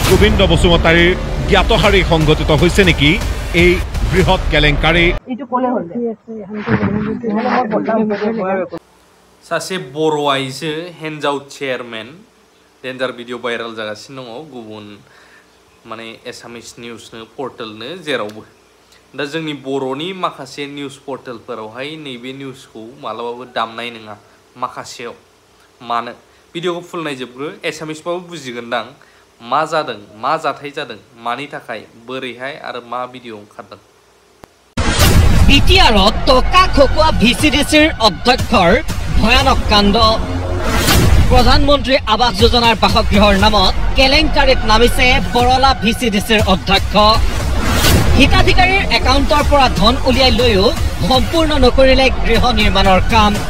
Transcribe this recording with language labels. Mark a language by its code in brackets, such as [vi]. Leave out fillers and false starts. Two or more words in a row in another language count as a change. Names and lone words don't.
[as] গোবিন্দ বসুমতাৰীৰ জ্ঞাতহাৰী সংঘটিত হৈছে নেকি এই বৃহৎ কেলেংকাৰী [brx] सासे बर' आइजो हिन्जाव [en] chairman danger video viral [brx] जागासिनो दङ गुबुन माने एसामिस निउसनो पर्टेलनो जेरावबो दा जोंनि बर'नि माखासे निउस पर्टेलफोरावहाय नैबे निउसखौ मालाबाबो दामनाय नङा माखासेयाव मानो भिडिअखौ फुल नायजोबग्रो एसामिसबाबो बुजिगोनदां मा जादों मा जाथाय जादों मानि थाखाय बोरैहाय आरो मा भिडिअ ओंखारदों [as] বিটিআৰত টকা খকুৱা ভিচিডিচিৰ অধ্যক্ষৰ ভয়ানক কাণ্ড প্ৰধানমন্ত্ৰী আৱাস যোজনাৰ বাসগৃহৰ নামত কেলেংকাৰীত নামিছে বৰলা ভিচিডিচিৰ অধ্যক্ষ হিতাধিকাৰীৰ একাউণ্টৰ পৰা ধন উলিয়াই লৈও সম্পূৰ্ণ নকৰিলে গৃহ নিৰ্মাণৰ কাম